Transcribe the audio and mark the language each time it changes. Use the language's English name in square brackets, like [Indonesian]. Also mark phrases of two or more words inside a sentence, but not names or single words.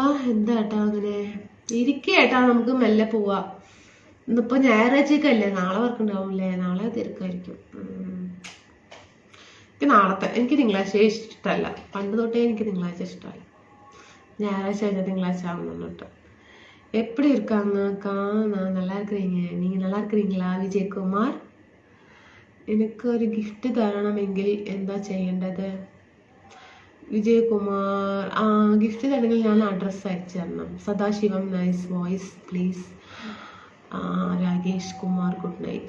[Malayalam] എന്താ ഏട്ടാ അങ്ങനെ ഇരിക്കേട്ടാ, നമുക്ക് മെല്ലെ പോവാ. ഇന്നിപ്പോ ഞായറാഴ്ചക്കല്ലേ, നാളെ വർക്ക് ഉണ്ടാവുമല്ലേ, നാളെ തിരക്കായിരിക്കും. എനിക്ക് തിങ്കളാഴ്ച ഇഷ്ടമല്ല, പണ്ട് തൊട്ടേ എനിക്ക് തിങ്കളാഴ്ച ഇഷ്ടമല്ല. ഞായറാഴ്ച കഴിഞ്ഞാൽ തിങ്കളാഴ്ച ആവുന്നുണ്ട്. [Tamil] எப்படி இருக்காங்கக்கா? நான் நல்லா இருக்கிறீங்க. நீங்கள் நல்லா இருக்கிறீங்களா വിജയകുമാർ? [Malayalam] എനിക്കൊരു ഗിഫ്റ്റ് തരണമെങ്കിൽ എന്താ ചെയ്യേണ്ടത്? വിജയകുമാർ ഗിഫ്റ്റ് തരണമെങ്കിൽ ഞാൻ അഡ്രസ്സ് അയച്ചു തരണം. [English] Sadasivam nice voice please. Rakesh Kumar good night.